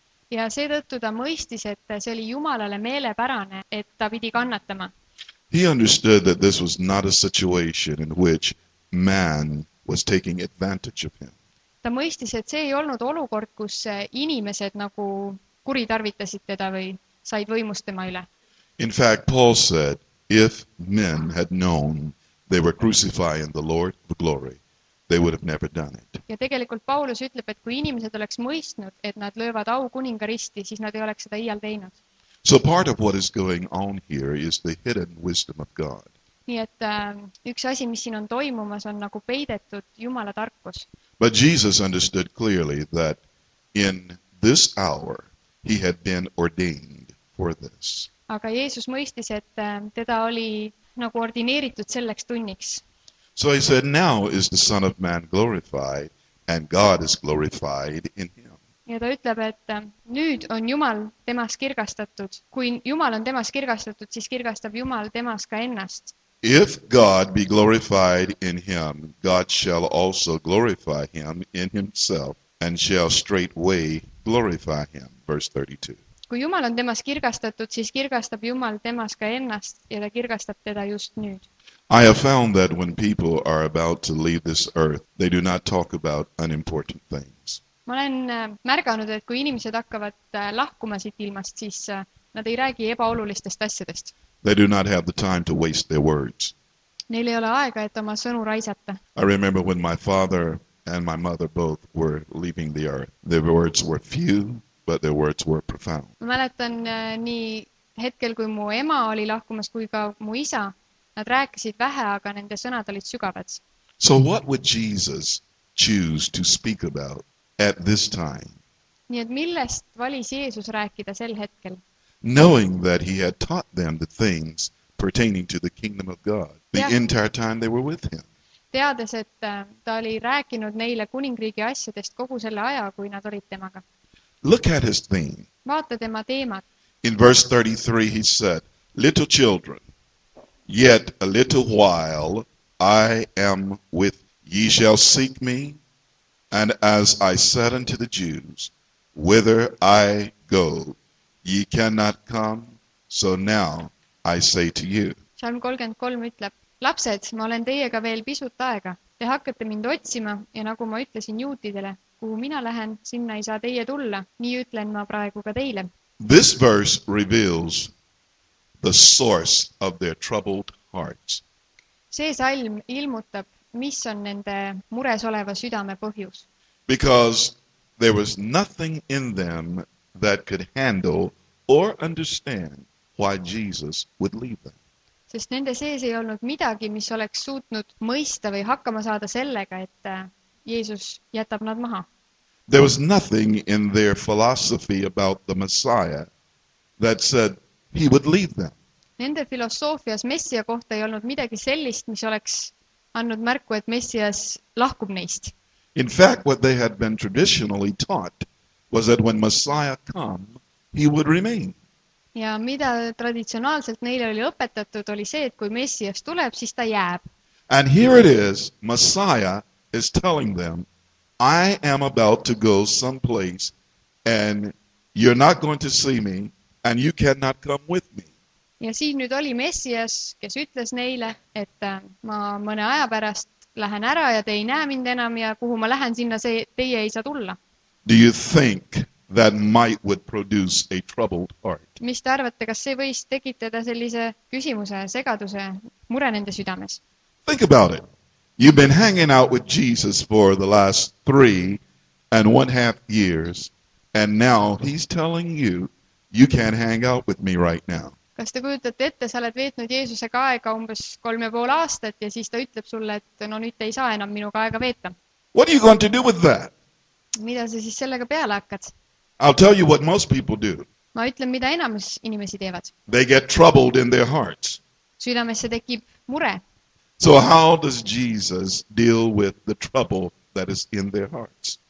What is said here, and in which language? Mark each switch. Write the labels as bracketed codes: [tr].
[et] Ja seetõttu ta mõistis, et see oli Jumalale meelepärane, et ta pidi kannatama. [en] He understood that this was not a situation in which man was taking advantage of him. [et] Ta mõistis, et see ei olnud olukord, kus inimesed nagu kuritarvitasid teda või said võimust tema üle. [en] In fact, Paul said, if men had known they were crucifying the Lord of glory, they would have never done it. [et] Ja tegelikult Paulus ütleb, et kui inimesed oleks mõistnud, et nad löövad au kuninga risti, siis nad ei oleks seda iial teinud. [en] So part of what is going on here is the hidden wisdom of God. [et] Nii et üks asi, mis siin on toimumas, on nagu peidetud Jumala tarkus. [en] But Jesus understood clearly that in this hour he had been ordained for this. [et] Aga Jeesus mõistis, et teda oli nagu ordineeritud selleks tunniks. [en] So he said, now is the Son of Man glorified, and God is glorified in him. [et] Ja ta ütleb, et nüüd on Jumal temas kirgastatud. Kui Jumal on temas kirgastatud, siis kirgastab Jumal temas ka ennast. [en] If God be glorified in him, God shall also glorify him in himself, and shall straightway glorify him. Verse 32. [et] Kui Jumal on temas kirgastatud, siis kirgastab Jumal temas ka ennast ja ta kirgastab teda just nüüd. [en] I have found that when people are about to leave this earth, they do not talk about unimportant things. [et] Ma olen märganud, et kui inimesed hakkavad lahkuma siit ilmast, siis nad ei räägi ebaolulistest asjadest. [en] They do not have the time to waste their words. [et] Neil ei ole aega, et oma sõnu raisata. [en] I remember when my father and my mother both were leaving the earth. Their words were few, but their words were profound. [et] Ma mäletan nii hetkel, kui mu ema oli lahkumas, kui ka mu isa. Nad rääkisid vähe, aga nende sõnad olid sügavad. [en] So what would Jesus choose to speak about at this time? [et] Nii et millest valis Jeesus rääkida sel hetkel? [en] Knowing that he had taught them the things pertaining to the kingdom of God the entire time they were with him. [et] Teades, et ta oli rääkinud neile kuningriigi asjadest kogu selle aja, kui nad olid temaga. [en] Look at his theme. [et] Vaata tema teemat. [en] In verse 33 he said, little children, yet a little while I am with ye shall seek me, and as I said unto the Jews, whither I go, ye cannot come, so now I say to you. [et] Salm 33 ütleb, lapsed, ma olen teiega veel pisut aega. Te hakkate mind otsima ja nagu ma ütlesin juutidele, kuhu mina lähen, sinna ei saa teie tulla. Nii ütlen ma praegu ka teile. [en] This verse reveals the source of their troubled hearts. [et] See salm ilmutab, mis on nende mures oleva südame põhjus. [en] Because there was nothing in them that could handle or understand why Jesus would leave them. [et] Sest nende sees ei olnud midagi, mis oleks suutnud mõista või hakkama saada sellega, et Jeesus jätab nad maha. [en] There was nothing in their philosophy about the Messiah that said he would leave them. [et] Nende filosoofias Messia kohta ei olnud midagi sellist, mis oleks andnud märku, et Messias lahkub neist. [en] In fact, what they had been traditionally taught was that when Messiah come, he would remain. [et] Ja mida traditsionaalselt neile oli õpetatud, oli see, et kui Messias tuleb, siis ta jääb. [en] And here it is, Messiah is telling them, I am about to go someplace and you're not going to see me and you cannot come with me. [et] Ja siin nüüd oli Messias, kes ütles neile, et ma mõne aja pärast lähen ära ja te ei näe mind enam ja kuhu ma lähen, sinna teie ei saa tulla. [en] Do you think that might would produce a troubled heart? [et] Mis te arvate, kas see võis tekitada sellise küsimuse, segaduse, mure nende südames? [en] Think about it. You've been hanging out with Jesus for the last 3.5 years, and now he's telling you, you can't hang out with me right now. [et] Kas te kujutate ette, sa oled veetnud Jeesusega aega umbes 3,5 aastat ja siis ta ütleb sulle, et no nüüd te ei saa enam minuga aega veeta. [en] What are you going to do with that? [et] Mida sa siis sellega peale hakkad? [en] I'll tell you what most people do. [et] Ma ütlen, mida enamus inimesi teevad. [en] They get troubled in their hearts. [et] Südamesse tekib mure. [en] So how does Jesus deal with the trouble that is in their hearts?